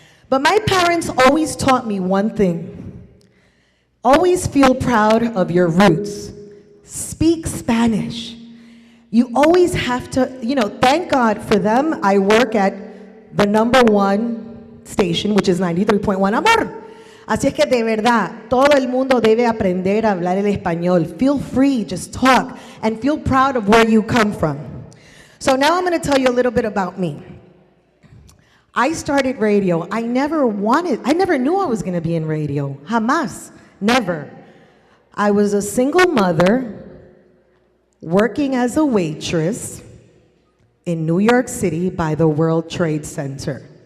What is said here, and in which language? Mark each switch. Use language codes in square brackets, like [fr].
[en] But my parents always taught me one thing. Always feel proud of your roots. Speak Spanish. You always have to, thank God for them. I work at the #1 station, which is 93.1 Amor. [es] Así es que de verdad, todo el mundo debe aprender a hablar el español. [en] Feel free, just talk, and feel proud of where you come from. So now I'm going to tell you a little bit about me. I started radio. I never knew I was going to be in radio. [es] Jamás. [en] Never. I was a single mother working as a waitress in New York City by the World Trade Center.